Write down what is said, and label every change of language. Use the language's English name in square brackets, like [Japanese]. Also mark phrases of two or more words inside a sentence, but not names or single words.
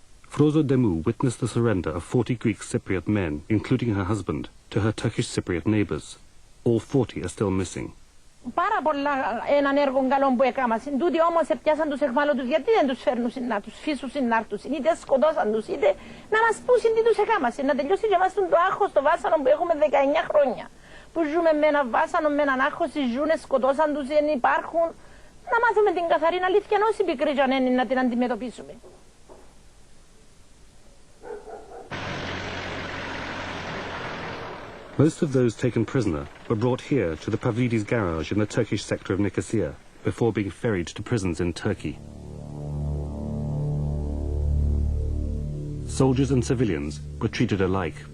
[English] Frozo Demu witnessed the surrender of 40 Greek Cypriot men, including her husband, to her Turkish Cypriot neighbors. All 40 are still missing. [Greek] Πάρα πολλά έναν έργο καλό που έκαναν. Τούτοι όμως πιάσαν τους εχμάλωτους, γιατί δεν τους φέρνουν να τους φύσουν να έρθουν, είτε σκοτώσαν τους, είτε να μας πούσουν τι τους έκαναν. Να τελειώσει και μας το άγχος, το βάσανο που έχουμε 19 χρόνια. Που ζούμε με ένα βάσανο, με έναν άγχος, ζουν, σκοτώσαν τους, δεν υπάρχουν. Να μάθουμε την καθαρή αλήθεια, όσοι πικροί και αν είναι, να την αντιμετωπίσουμε. [English] Most of those taken prisoner were brought here to the Pavlidis garage in the Turkish sector of Nicosia before being ferried to prisons in Turkey. Soldiers and civilians were treated alike.